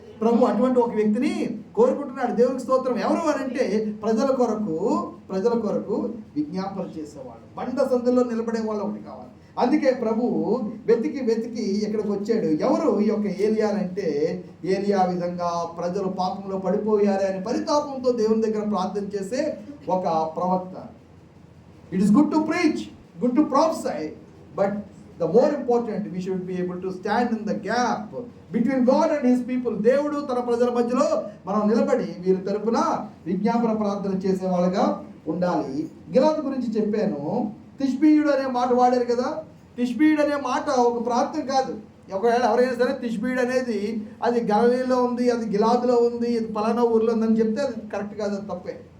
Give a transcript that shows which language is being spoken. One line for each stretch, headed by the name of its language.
Telugu: ప్రభు అటువంటి ఒక వ్యక్తిని కోరుకుంటున్నాడు. దేవునికి స్తోత్రం. ఎవరు అని అంటే ప్రజల కొరకు విజ్ఞాపన చేసేవాళ్ళు, బండ సందుల్లో నిలబడే వాళ్ళు ఒకటి కావాలి. అందుకే ప్రభు వెతికి ఇక్కడికి వచ్చాడు. ఎవరు ఈ యొక్క ఏలియా అంటే, ఏలియా విధంగా ప్రజలు పాపంలో పడిపోయారే అని పరితాపంతో దేవుని దగ్గర ప్రార్థన చేసే ఒక ప్రవక్త.
English: It is good to preach, good to prophesy, but the more important, we should be able to stand in the gap between God and his people.
Telugu: దేవుడు తన ప్రజల మధ్యలో మనం నిలబడి వీరి తరపున విజ్ఞాపన ప్రార్థన చేసే వాళ్ళగా ఉండాలి. గిలాదు గురించి చెప్పాను. తిష్బీయుడు అనే మాట వాడారు కదా. తిష్బీయుడు అనే మాట ఒక ప్రాంతం కాదు. ఒకవేళ ఎవరైనా సరే తిష్బీయుడు అనేది అది గలిలీలో ఉంది, అది గిలాదులో ఉంది, ఇది పలానా ఊర్లో ఉందని చెప్తే అది కరెక్ట్ కాదు, అది తప్పే.